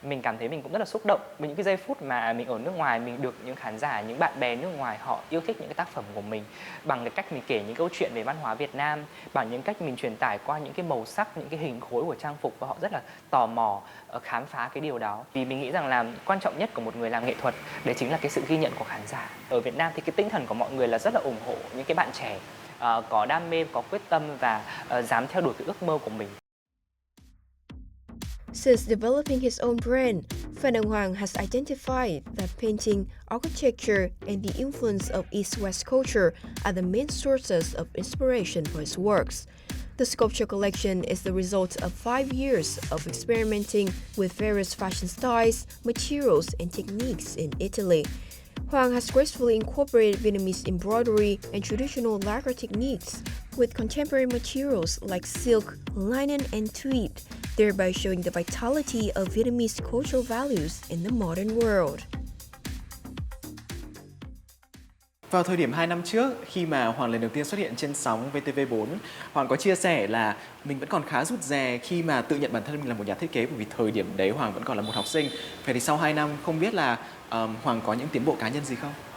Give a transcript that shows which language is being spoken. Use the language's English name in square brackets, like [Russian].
[Vietnamese] Mình cảm thấy mình cũng rất là xúc động với những cái giây phút mà mình ở nước ngoài, mình được những khán giả, những bạn bè nước ngoài họ yêu thích những cái tác phẩm của mình bằng cái cách mình kể những câu chuyện về văn hóa Việt Nam, bằng những cách mình truyền tải qua những cái màu sắc, những cái hình khối của trang phục, và họ rất là tò mò khám phá cái điều đó. Vì mình nghĩ rằng là quan trọng nhất của một người làm nghệ thuật đấy chính là cái sự ghi nhận của khán giả. Ở Việt Nam thì cái tinh thần của mọi người là rất là ủng hộ những cái bạn trẻ có đam mê, có quyết tâm và dám theo đuổi cái ước mơ của mình. [English] Since developing his own brand, Phan Hoàng has identified that painting, architecture, and the influence of East-West culture are the main sources of inspiration for his works. The sculpture collection is the result of 5 years of experimenting with various fashion styles, materials, and techniques in Italy. Hoàng has gracefully incorporated Vietnamese embroidery and traditional lacquer techniques with contemporary materials like silk, linen, and tweed, thereby showing the vitality of Vietnamese cultural values in the modern world. [Vietnamese] Vào thời điểm 2 năm trước, khi mà Hoàng lần đầu tiên xuất hiện trên sóng VTV4, Hoàng có chia sẻ là mình vẫn còn khá rụt rè khi mà tự nhận bản thân mình là một nhà thiết kế, bởi vì thời điểm đấy Hoàng vẫn còn là một học sinh. Vậy thì sau 2 năm, không biết là Hoàng có những tiến bộ cá nhân gì không?